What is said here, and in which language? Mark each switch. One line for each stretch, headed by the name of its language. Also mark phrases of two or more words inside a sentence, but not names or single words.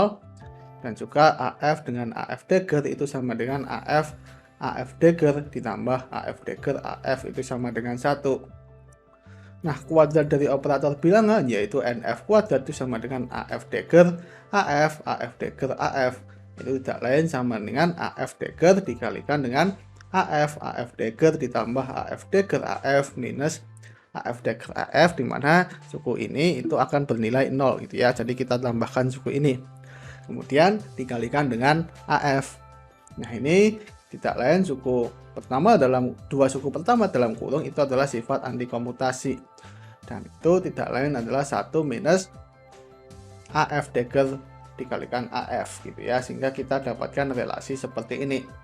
Indonesian: Dan juga AF dengan AF dagger itu sama dengan AF dagger ditambah AF dagger AF itu sama dengan 1. Nah, kuadrat dari operator bilangan yaitu NF kuadrat itu sama dengan AF dagger AF dagger AF. Itu tidak lain sama dengan AF dagger dikalikan dengan AF dagger ditambah AF dagger AF minus AF dagger AF, di mana suku ini itu akan bernilai 0 gitu ya. Jadi kita tambahkan suku ini. Kemudian dikalikan dengan AF. Nah, ini tidak lain dua suku pertama dalam kurung itu adalah sifat antikomutasi. Dan itu tidak lain adalah 1 minus AF dagger dikalikan AF gitu ya, sehingga kita dapatkan relasi seperti ini.